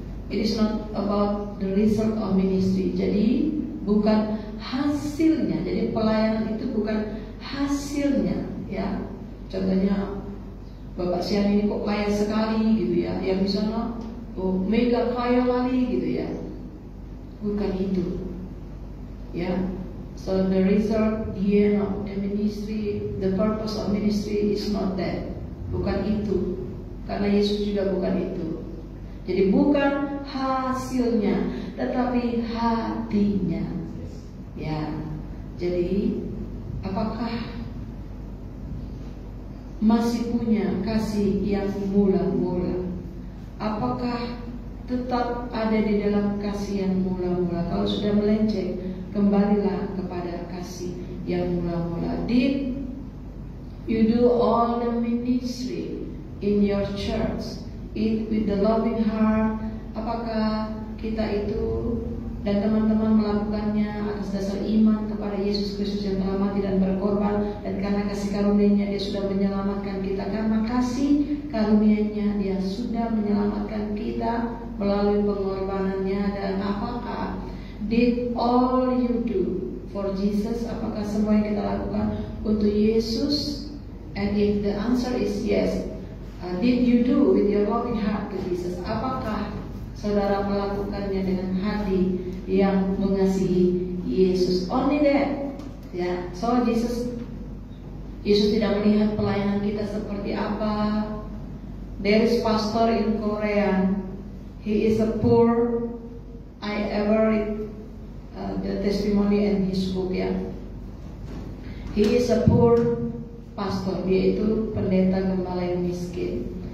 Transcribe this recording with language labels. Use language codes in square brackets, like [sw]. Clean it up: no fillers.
[en] It is not about the result of ministry. [id] Jadi bukan hasilnya. Jadi pelayanan itu bukan hasilnya, ya. Contohnya Bapak Sian ini kok kaya sekali gitu ya, yang di sana mega kaya lagi gitu ya. Bukan itu, ya. [en] So the result here of the ministry, the purpose of ministry is not that. [id] Bukan itu, karena Yesus juga bukan itu. Jadi bukan hasilnya, tetapi hatinya, ya. Jadi apakah masih punya kasih yang mula-mula? Apakah tetap ada di dalam kasih yang mula-mula? Kalau sudah melenceng, kembalilah kepada kasih yang mula-mula. [en] Did you do all the ministry in your church with the loving heart? [id] Apakah kita itu dan teman-teman melakukannya atas dasar iman kepada Yesus Kristus yang telah mati dan berkorban, dan karena kasih karunia-Nya Dia sudah menyelamatkan kita. Karena kasih karunia-Nya Dia sudah menyelamatkan kita melalui pengorbanannya. Dan apakah [en] did all you do for Jesus? [id] Apakah semua yang kita lakukan untuk Yesus? [en] And if the answer is yes, did you do with your loving heart to Jesus? [id] Apakah saudara melakukannya dengan hati yang mengasihi Yesus? [en] Only that, [id] ya. So Yesus tidak melihat pelayanan kita seperti apa. [en] There is pastor in Korea. He is a poor. I ever read the testimony in his book, ya. He is a poor pastor. [id] Dia itu pendeta gembala yang miskin.